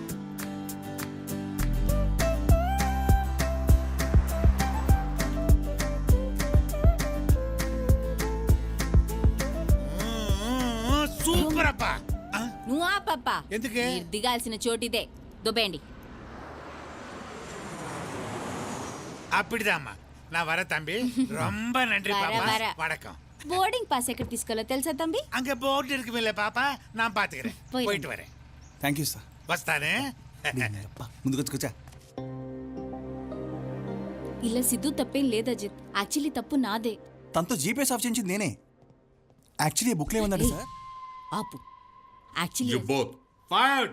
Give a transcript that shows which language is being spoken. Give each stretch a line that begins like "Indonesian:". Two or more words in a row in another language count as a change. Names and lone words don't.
Telugu: సూపర్ అప్పా. నువ్వు ఆ పప్ప ఎందుకే? మీరు దిగాల్సిన చోటిదే, దుబ్బేయండి.
Tamil: அப்படிதாம்மா, நான் வர தம்பி. ரொம்ப நன்றி வர, பாப்பா. வர. வணக்கம்.
Telugu: బోర్డింగ్ పాస్ ఎక్కడ తీసుకోవాలో తెలుసా తంబి?
Tamil: அங்க போர்டு இருக்குமில்ல பாப்பா, நான் பாத்துக்கிறேன். போயிடு. போயிட்டு வரேன்.
English: thank you sir.
Telugu: వస్తానే. ముందుకు వచ్చి కూర్చో. ఇలా సిద్ధు తప్పేం లేదు అజిత్, యాక్చువల్లీ తప్పు నాదే. తనతో జీపీఎస్ ఆఫ్ చేయించింది నేనే. యాక్చువల్లీ బుక్లో ఏముందండి సార్? ఆపు యాక్చువల్లీ
English: you both fired.